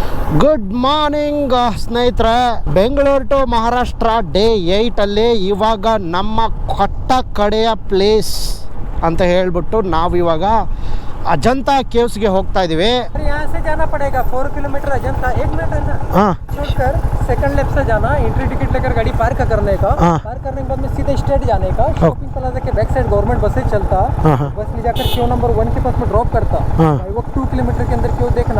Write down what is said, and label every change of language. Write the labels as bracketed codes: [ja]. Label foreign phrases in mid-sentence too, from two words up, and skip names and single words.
[en] good morning [kn] ಸ್ನೇಹಿತರೆ. ಬೆಂಗಳೂರು ಟು ಮಹಾರಾಷ್ಟ್ರ ಡೇ 8 ಅಲ್ಲಿ ಇವಾಗ ನಮ್ಮ ಕೊಟ್ಟ ಕಡೆಯ ಪ್ಲೇಸ್ ಅಂತ ಹೇಳ್ಬಿಟ್ಟು ನಾವು ಇವಾಗ ಅಜಂತಾ ಕೇವ್ಸ್ ಕೆ ಹೋಗ್ತಾ ಇದೀವಿ. [hi] यहाँ से जाना पड़ेगा 4 किलोमीटर अजंता. 1 मिनट है ना. हाँ. छोड़कर [en] second left [hi] से जाना, [en] entry ticket [hi] लेकर गाड़ी पार्क करने का. पार्क करने के बाद में सीधे स्ट्रेट जाने का. [en] shopping plaza [hi] के [en] back side government buses [hi] चलता. बस ले जाकर [en] queue number [hi] 1 के पास में ड्रॉप करता. वो 2 किलोमीटर के अंदर क्यू देखना.